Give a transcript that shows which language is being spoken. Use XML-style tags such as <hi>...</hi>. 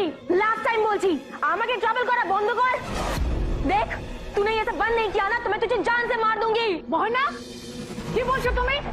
<bn>Last time बोलছি আমাকে trouble করা বন্ধ কর।</bn> <hi>देख तूने ये सब बंद नहीं किया ना तो मैं तुझे जान से मार दूंगी।</hi> <bn>मोहना কি বলছো তুমি?</bn>